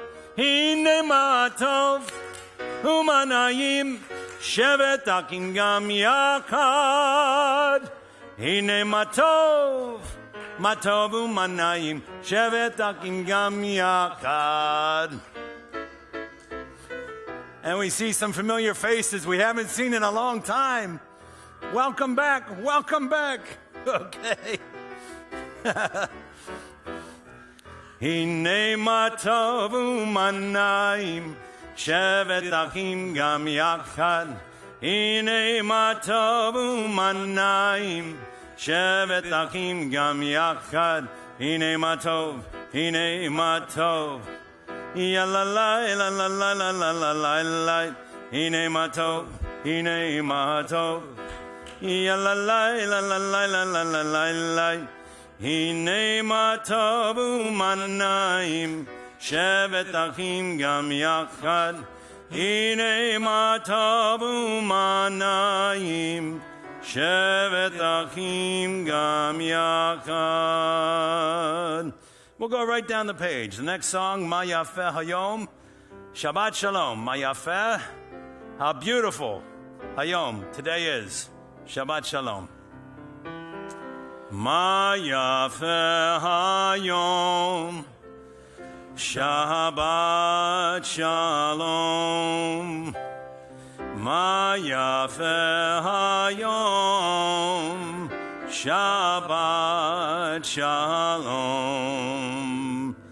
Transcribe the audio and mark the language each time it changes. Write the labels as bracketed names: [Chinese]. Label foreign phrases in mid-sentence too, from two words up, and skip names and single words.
[Hebrew] הנה מה טוב ומה נעים שבת אחים גם יחד. הנה מה טוב ומה נעים שבת אחים גם יחד. [English] And we see some familiar faces we haven't seen in a long time. Welcome back. Welcome back. Okay. [Hebrew] הנה מה טוב ומה נעים שבת אחים גם יחד. הנה מה טוב ומה נעים שבת אחים גם יחד. הנה מה טוב. Yalalai, la la la la la la la la. הנה מה טוב. Yalalai, la la la la la la la la. הנה מה טוב ומה נעים שבת אחים גם יחד. הנה מה טוב ומה נעים שבת אחים גם יחד. [English] We'll go right down the page. The next song, [Hebrew] מה יפה היום, שבת שלום. מה יפה, [English] how beautiful Hayom today is. [Hebrew] שבת שלום. מה יפה היום, שבת שלום. מה יפה היום, שבת שלום.